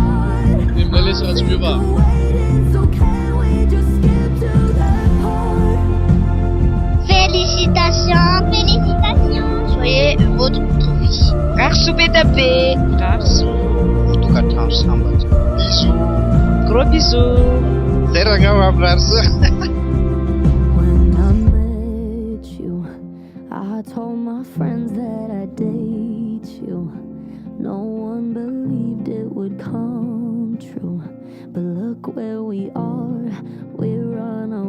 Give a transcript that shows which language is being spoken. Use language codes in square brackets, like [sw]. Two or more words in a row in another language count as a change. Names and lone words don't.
[mg] Mbalesa tsy miova. [fr] Félicitations, félicitations. Soyez heureux de votre vie. Garçon bédabé. Garçon. [mg] Tokantrano sambatra. Bisous. [fr] Gros bisous. [mg] Zay raha ngao amin'ny rarisa. [en] When I met you, I told my friends that I date you. No one believed it would come true. But look where we are, we run away.